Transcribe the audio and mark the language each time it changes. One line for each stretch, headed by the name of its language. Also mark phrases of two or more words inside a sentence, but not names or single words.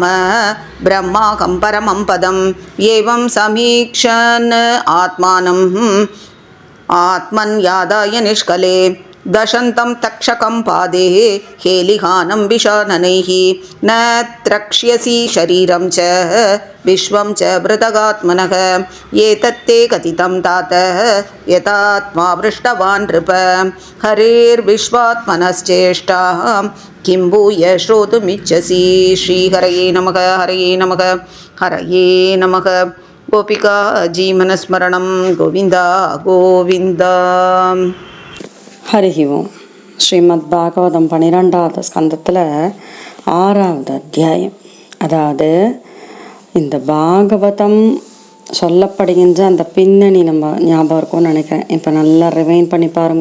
Sanskrit: ब्रह्माहं परमं पदम् एवं समीक्षन् आत्मानम् आत्मन्यादाय निष्कले दशन्तं तक्षकं पादे हेलिहानं विषाननैः न त्रक्ष्यसि शरीरं च विश्वं च मृतगात्मनः एतत्ते कथितं तातः यथात्मा पृष्टवान् नृप हरेर्विश्वात्मनश्चेष्टाः किं भूय श्रोतुमिच्छसि श्रीहरये नमः हरये नमः हरये नमः गोपिका जीवनस्मरणं गोविन्द गोविन्द
Tamil: ஹரி ஓம். ஸ்ரீமத் பாகவதம் 12வது ஸ்கந்தத்தில் 6வது அத்தியாயம். அதாவது இந்த பாகவதம் சொல்லப்படுகின்ற அந்த பின்னணி நம்ம ஞாபகம் இருக்கும்னு நினைக்கிறேன். இப்போ நல்லா ரிவைன் பண்ணி பாருங்க.